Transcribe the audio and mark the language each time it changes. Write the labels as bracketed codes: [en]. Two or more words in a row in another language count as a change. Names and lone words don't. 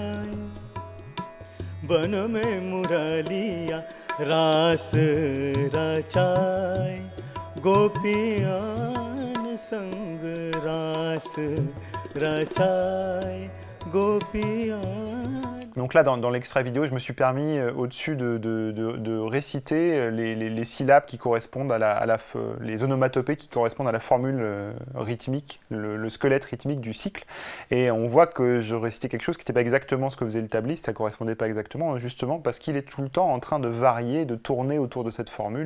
[hi] बन में मुरलिया रास रचाय गोपियान संग रास रचाय गोपियान. [fr] Donc là, dans l'extrait vidéo, je me suis permis au-dessus de réciter les syllabes qui correspondent les onomatopées qui correspondent à la formule rythmique, le squelette rythmique du cycle. Et on voit que je récitais quelque chose qui n'était pas exactement ce que faisait le tabliste, ça ne correspondait pas exactement, justement parce qu'il est tout le temps en train de varier, de tourner autour de cette formule.